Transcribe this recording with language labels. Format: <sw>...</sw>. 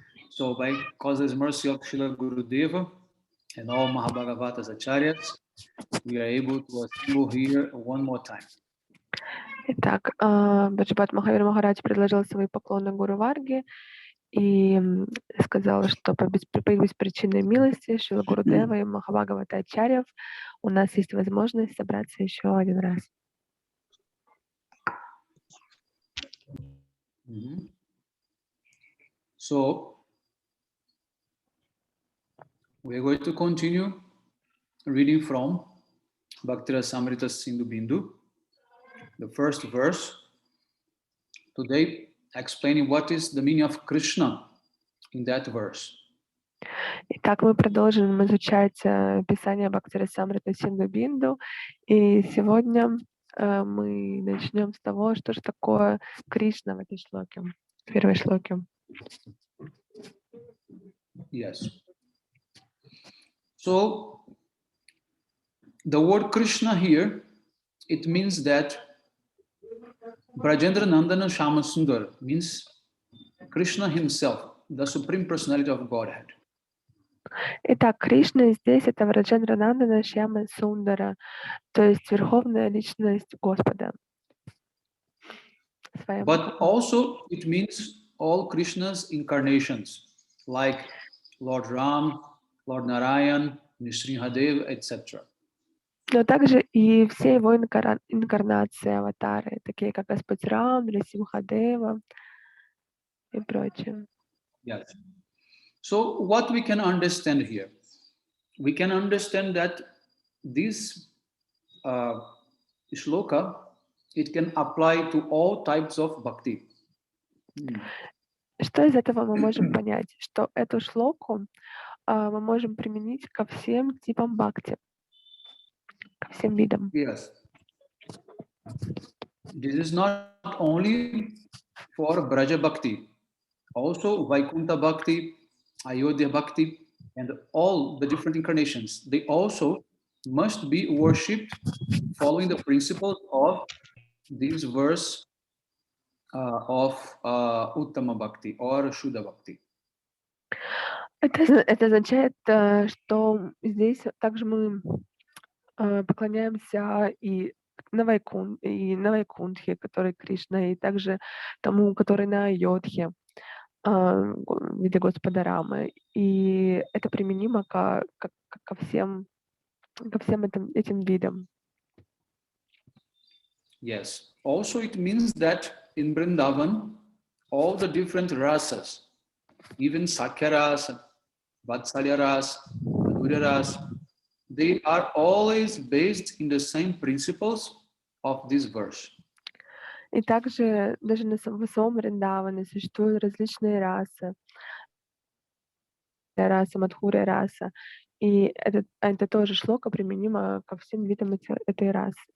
<en>So by causeless mercy of Srila Gurudeva and all Mahabhagavatas Acharyas, we are able to assemble here one more time.</en> <ru>Итак, Шрипад Махавир Махарадж предложил свои поклоны Гуру Варге и сказал, что по беспричинной милости Шрила Гурудева и Махабхагавата Ачарьев у нас есть возможность собраться еще один раз.</ru> <en>So, we are going to continue reading from Bhakti-rasamrita-sindhu-bindu, the first verse. Today, explaining what is the meaning of Krishna in that verse.</en> <ru>Итак, мы продолжим изучать писание Бхакти-расамрита-синдху-бинду, и сегодня мы начнем с того, что же такое Кришна в этой шлоке, в первой шлоке.</ru> <en>Yes. So, the word Krishna here, it means that Brajendra Nandana Shama Sundar means Krishna himself, the Supreme Personality of Godhead.</en> <ru>Итак, Кришна здесь это Враджендра Нандана Шьяма Сундара, то есть Верховная Личность Господа.</ru> <en>But also it means all Krishna's incarnations, like Lord Ram, Lord Narayan, Nrsimhadev, etc.</en> <ru>Но также и все его инкарнации, аватары, такие как Господь Рам, Нрисимхадева и прочее.</ru> <en>Yes. So what we can understand here? We can understand that this shloka, it can apply to all types of bhakti.</en> <ru>что из этого мы можем понять? Что эту шлоку мы можем применить ко всем типам бхакти, ко всем видам.</ru> <en>Yes. This is not only for Braja Bhakti, also Vaikunta Bhakti, Ayodhya Bhakti, and all the different incarnations. They also must be worshipped following the principles of this verse of Uttama Bhakti or Shuddha Bhakti.</en> <ru>Это означает, что здесь также мы поклоняемся и на Вайкунтхе, который Кришна, и также тому, который на Айодхе, в виде Господа Рамы. И это применимо ко всем этим видам.</ru> <en>Yes. Also, it means that in Vrindavan, all the different rasas, even Sakya rasa, Vatsalya rasa, Madhurya rasa, they are always based in the same principles of this verse.</en> <ru>И также даже в самом Вриндаване существуют различные расы, Мадхуря раса, и это тоже шлока применимо ко всем видам этих рас.</ru>